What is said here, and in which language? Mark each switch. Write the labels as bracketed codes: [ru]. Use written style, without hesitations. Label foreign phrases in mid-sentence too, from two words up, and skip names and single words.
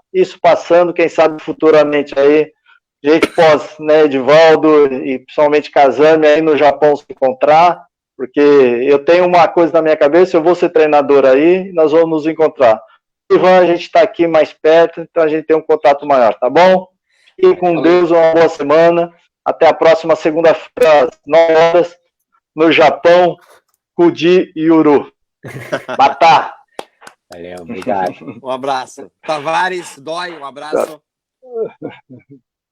[pt] Isso passando, quem sabe futuramente aí, gente pós, né, Edivaldo e principalmente Kazami aí no Japão se encontrar, porque eu tenho uma coisa na minha cabeça, eu vou ser treinador aí, nós vamos nos encontrar. Ivan, a gente está aqui mais perto, então a gente tem um contato maior, tá bom? E com Deus, uma boa semana. Até a próxima segunda-feira, às 9 horas, no Japão, Kudi e Uru. Batá! Valeu, obrigado. Um abraço. Tavares, Dói, um abraço.